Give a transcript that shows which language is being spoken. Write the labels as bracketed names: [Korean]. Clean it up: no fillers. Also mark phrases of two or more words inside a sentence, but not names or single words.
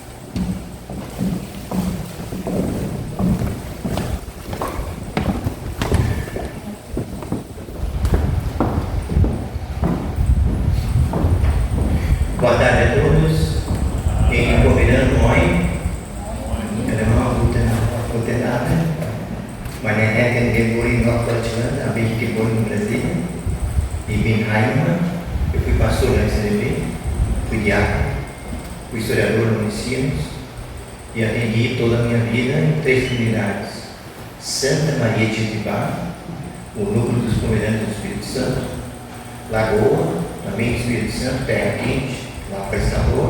[Portuguese] Boa tarde a todos. Quem convidando, [German] moin. Guten Abend. Meine Herren, geboren in Norddeutschland, habe ich geboren in Brasilien. Ich bin Heimann. [Portuguese] Eu fui pastor na SLB, fui diácono, fui historiador no Unicinos e atendi toda a minha vida em 3 comunidades: Santa Maria de Itibá, o núcleo dos Pomerânios do Espírito Santo, Lagoa, também do Espírito Santo, Terra Quente, lá para Salvador.